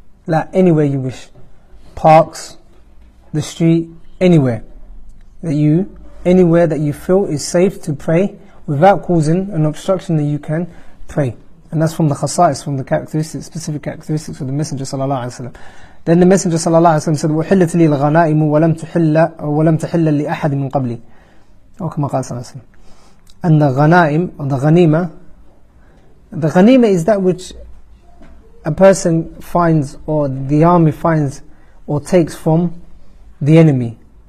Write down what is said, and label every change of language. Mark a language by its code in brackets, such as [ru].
[en] Like anywhere you wish. Parks, the street, anywhere that you feel is safe to pray without causing an obstruction, that you can pray. And that's from the khasa'is, from the characteristics, specific characteristics of the Messenger ﷺ. Then the Messenger ﷺ said, [ar] وَحِلَّتْ لِي الْغَنَائِمُ وَلَمْ تَحِلَّ لِأَحَدٍ مِنْ قَبْلِي. [en] Or [ar] كما قال صلى الله عليه وسلم. [en] And the ghanaim, or the ghanima is that which a person finds, or the army finds, or takes from the enemy.